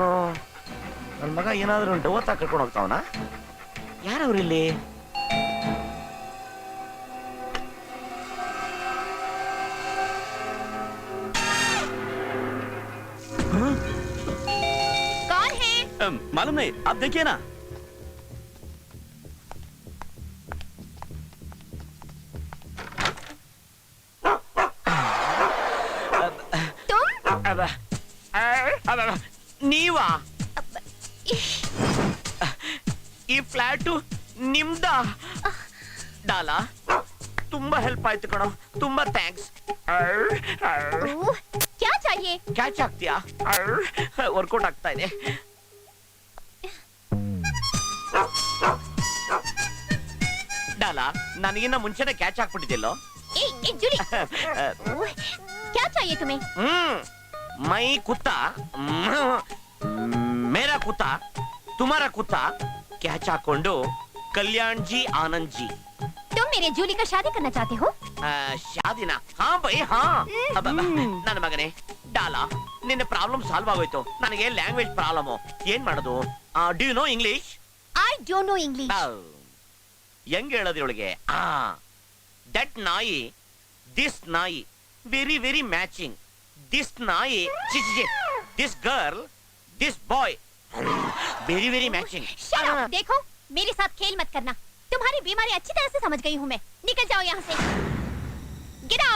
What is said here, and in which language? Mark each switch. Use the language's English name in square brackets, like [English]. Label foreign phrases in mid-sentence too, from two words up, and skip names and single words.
[Kannada] ನನ್ನ ಮಗ ಏನಾದ್ರೂ ಡವತ್ತ ಕರ್ಕೊಂಡು ಹೋಗ್ತಾವನ? ಯಾರವ್ರಿಲ್ಲಿ? [Hindi] कौन है? मालूम नहीं, आप देखिए ना. [Kannada] ನೀವಾ? ಈ ಫ್ಲಾಟು ನಿಮ್ದ? ಡಾಲಾ, ತುಂಬಾ ಹೆಲ್ಪ್ ಆಯ್ತು ಕಣೋ, ತುಂಬಾ ಥ್ಯಾಂಕ್ಸ್. [Hindi] ओह, क्या चाहिए? [Kannada] ಕ್ಯಾಚ್ ಆಗ್ತೀಯಾ? ವರ್ಕೌಟ್ ಆಗ್ತಾ ಇದೆ. ಡಾಲಾ, ನನಗಿನ್ನ ಮುಂಚೆನೆ ಕ್ಯಾಚ್ ಹಾಕ್ಬಿಟ್ಟಿದ್ದಿಲ್ಲೋ? [Hindi] ए जूली. ओह, क्या चाहिए तुम्हें? मैं कुत्ता, मेरा कुत्ता, तुम्हारा कुत्ता [Kannada] ಕ್ಯಾಚ್ ಹಾಕೊಂಡು ಕಲ್ಯಾಣ್ ಜಿ, ಆನಂದ್ ಜಿ. [Hindi] तुम मेरे जूली का शादी करना चाहते हो? [Kannada] ಶಾದಿನ? ಹಾ ಬೈ, ಹಾ. ನನ್ನ ಮಗನೇ ಡಾಲಾ, ನಿನ್ನ ಪ್ರಾಬ್ಲಮ್ ಸಾಲ್ವ್ ಆಗೋಯ್ತು. ನನಗೆ ಲ್ಯಾಂಗ್ವೇಜ್ ಪ್ರಾಬ್ಲಮ್. ಏನ್ ಮಾಡೋದು? [English] Do you know English? I don't know English. [Kannada] ಹೆಂಗ್ ಹೇಳೋದ್ರೊಳಗೆ? ದಟ್ ನಾಯಿ, ದಿಸ್ ನಾಯಿ, [English] very very matching. [Kannada] ದಿಸ್ ನಾಯಿ, [English] this girl, this boy very very matching. Shut up! [Hindi] देखो, मेरे साथ खेल मत करना। तुम्हारी बीमारी अच्छी तरह से समझ गई हूँ मैं। निकल जाओ यहाँ से। [English] Get out!